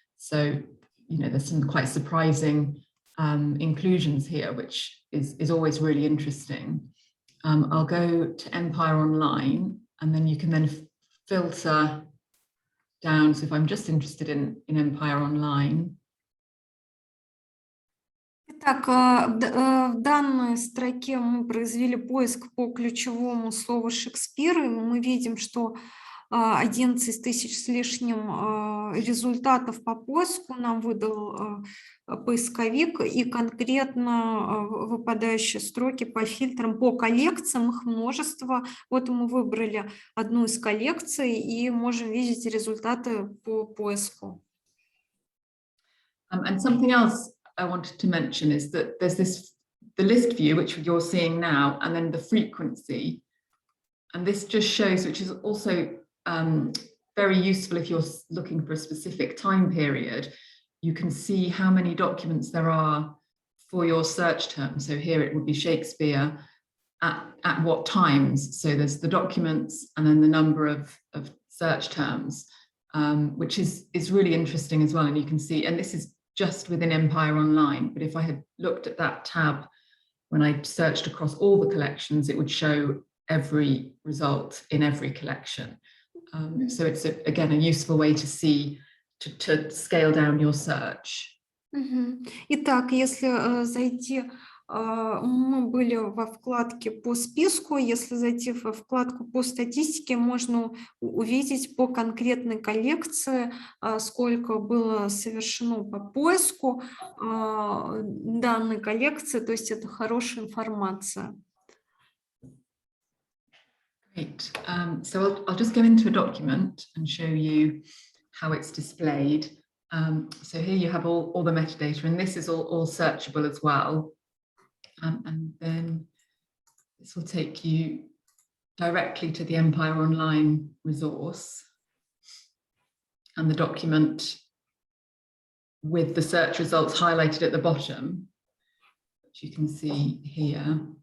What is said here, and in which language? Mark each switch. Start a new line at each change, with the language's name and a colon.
English: So there's some quite surprising inclusions here, which is always really interesting. I'll go to Empire Online, and then you can then filter down. So if I'm just interested in Empire Online.
Russian: Итак, в данной строке мы произвели поиск по ключевому слову Шекспир, и мы видим, что 11 тысяч с лишним результатов по поиску нам выдал поисковик, и конкретно выпадающие строки по фильтрам, по коллекциям, их множество. Вот мы выбрали одну из коллекций и можем видеть результаты по поиску.
English: And something else I wanted to mention is that there's the list view, which you're seeing now, and then the frequency. And this just shows, which is also very useful if you're looking for a specific time period. You can see how many documents there are for your search term. So here it would be Shakespeare at what times. So there's the documents and then the number of search terms, which is really interesting as well. And you can see, and this is just within Empire Online, but if I had looked at that tab when I searched across all the collections, it would show every result in every collection. So it's again a useful way to see to scale down your search.
Russian: Итак, если зайти, мы были во вкладке по списку, если зайти во вкладку по статистике, можно увидеть по конкретной коллекции, сколько было совершено по поиску данной коллекции, то есть это хорошая информация.
English: Great. So I'll just go into a document and show you how it's displayed. So here you have all the metadata, and this is all searchable as well. And then this will take you directly to the Empire Online resource and the document with the search results highlighted at the bottom, which you can see here.